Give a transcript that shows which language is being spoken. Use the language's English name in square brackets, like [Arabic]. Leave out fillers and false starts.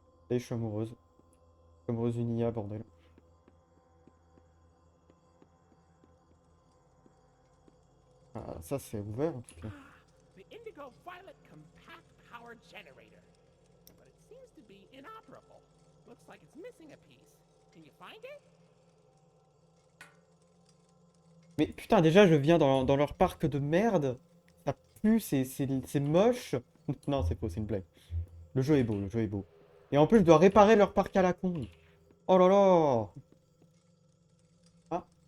[French] Et je suis amoureuse. Je suis amoureuse d'une IA, bordel. Ah, ça, c'est ouvert en tout cas. [English] The Indigo Violet Compact Power Generator. But it seems to be inoperable. Looks like it's missing a piece. Can you find it? [French] Mais putain, déjà, je viens dans leur parc de merde. Ça pue, c'est moche. Non, c'est faux, c'est une blague. Le jeu est beau, le jeu est beau. Et en plus, je dois réparer leur parc à la con. Oh là là. Ah.